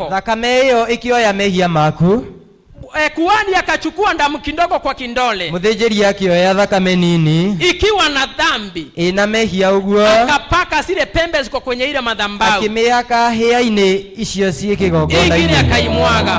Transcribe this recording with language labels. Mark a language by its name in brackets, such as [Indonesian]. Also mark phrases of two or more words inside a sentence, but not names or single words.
[Kikuyu] Thakame iyo ikioya mehia maku. [Swahili] Kuhani akachukua damu kidogo kwa kindole. [Kikuyu] Muthinjiri akioya thakame nini [Swahili] ikiwa na dhambi. [Kikuyu] Ina mehia uguo. [Swahili] Akapaka zile pembe ziko kwenye ile madhabahu. [Kikuyu] Akimiaka hia-ini icio cie kigongona. [Swahili] Ingine akaimwaga.